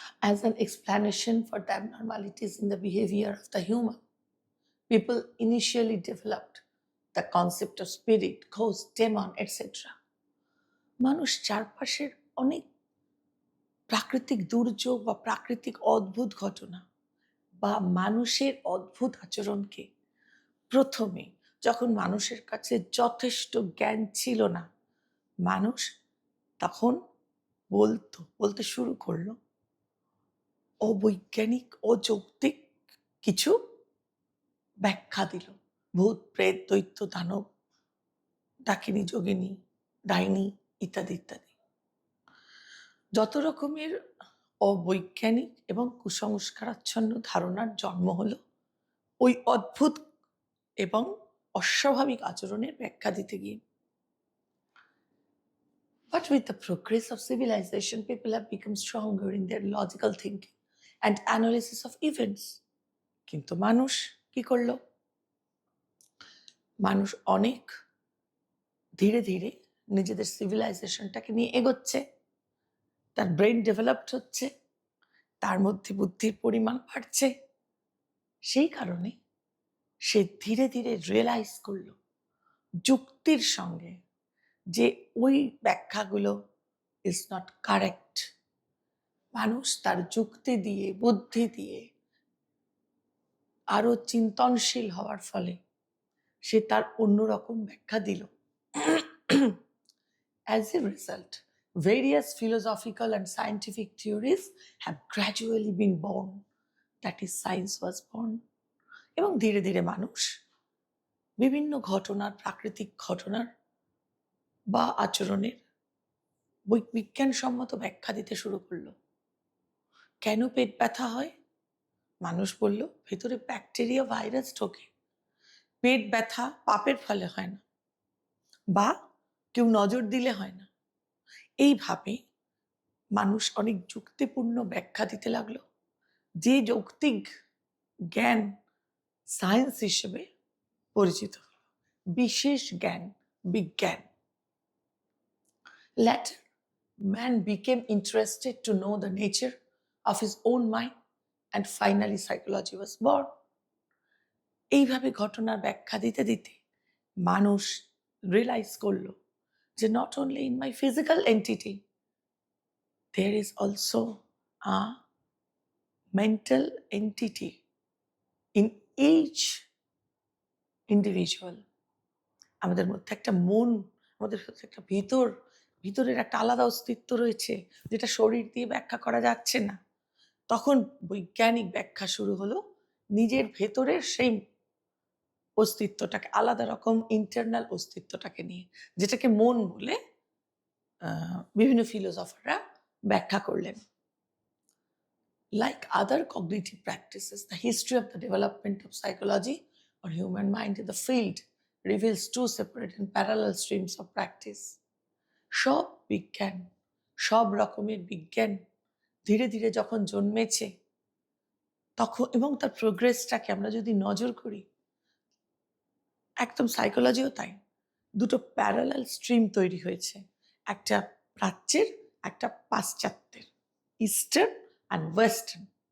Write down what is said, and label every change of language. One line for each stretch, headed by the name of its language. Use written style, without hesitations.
English: As an explanation for the abnormalities in the behavior of the human, people initially developed the concept of spirit, ghost, demon, etc.
Bangla: মানুষ চারপাশের অনেক প্রাকৃতিক দুর্যোগ বা প্রাকৃতিক অদ্ভুত ঘটনা বা মানুষের অদ্ভুত আচরণকে প্রথমে, যখন মানুষের কাছে যথেষ্ট জ্ঞান ছিল না, মানুষ তখন বলতে শুরু করলো অবৈজ্ঞানিক, অযৌক্তিক কিছু ব্যাখ্যা দিল। ভূত, প্রেত, দৈত্য, দানব, ডাকিনী, যোগিনী, ডাইনি ইত্যাদি ইত্যাদি। যত রকমের অবৈজ্ঞানিক এবং কুসংস্কারাচ্ছন্ন ধারণার জন্ম হলো ওই অদ্ভুত এবং অস্বাভাবিক আচরণের ব্যাখ্যা দিতে গিয়ে।
English: But with the progress of civilization, people have become stronger in their logical thinking and analysis of events.
Bangla: কিন্তু মানুষ কি করলো? মানুষ অনেক ধীরে ধীরে নিজেদের সিভিলাইজেশনটাকে নিয়ে এগোচ্ছে, তার ব্রেন ডেভেলপড হচ্ছে, তার মধ্যে বুদ্ধির পরিমাণ বাড়ছে। সেই কারণে সে ধীরে ধীরে রিয়েলাইজ করলো যুক্তির সঙ্গে যে ওই ব্যাখ্যাগুলো
English: Is not correct.
Bangla: মানুষ তার যুক্তি দিয়ে, বুদ্ধি দিয়ে আরো চিন্তনশীল হওয়ার ফলে সে তার অন্যরকম ব্যাখ্যা দিল।
English: As a result, various philosophical and scientific theories have gradually been born. That is, science was born.
Bangla: এবং ধীরে ধীরে মানুষ বিভিন্ন ঘটনার, প্রাকৃতিক ঘটনার বা আচরণের বিজ্ঞানসম্মত ব্যাখ্যা দিতে শুরু করলো। কেন পেট ব্যথা হয়? মানুষ বলল ভেতরে ব্যাকটেরিয়া, ভাইরাস ঢোকে। পেট ব্যথা পাপের ফলে হয় না, বা কেউ নজর দিলে হয় না। এইভাবে মানুষ অনেক যুক্তিপূর্ণ ব্যাখ্যা দিতে লাগলো, যে যৌক্তিক জ্ঞান সায়েন্স হিসেবে পরিচিত হলো, বিশেষ জ্ঞান, বিজ্ঞান।
English: Later, man became interested to know the nature of his own mind, and finally psychology was born.
Bangla: এইভাবে ঘটনার ব্যাখ্যা দিতে দিতে মানুষ রিয়েলাইজ করলো যে
English: not only in my physical entity, there is also a mental entity in each individual.
Bangla: আমাদের মধ্যে একটা মন, আমাদের মধ্যে একটা ভিতরের একটা আলাদা অস্তিত্ব রয়েছে, যেটা শরীর দিয়ে ব্যাখ্যা করা যাচ্ছে না। তখন বৈজ্ঞানিক ব্যাখ্যা শুরু হলো নিজের ভেতরের সেই অস্তিত্বটাকে, আলাদা রকম ইন্টারনাল অস্তিত্বটাকে নিয়ে, যেটাকে মন বলে বিভিন্ন ফিলোসফাররা ব্যাখ্যা করলেন।
English: Like other cognitive practices, the history of the development of psychology or human mind in the field reveals two separate and parallel streams of practice.
Bangla: সব বিজ্ঞান, সব রকমের বিজ্ঞান ধীরে ধীরে যখন জন্মেছে তখন এবং তার প্রোগ্রেসটাকে আমরা যদি নজর করি, একদম সাইকোলজিও তাই, দুটো প্যারালাল স্ট্রিম তৈরি হয়েছে, একটা প্রাচ্যের, একটা পাশ্চাত্যের,
English: Eastern and western.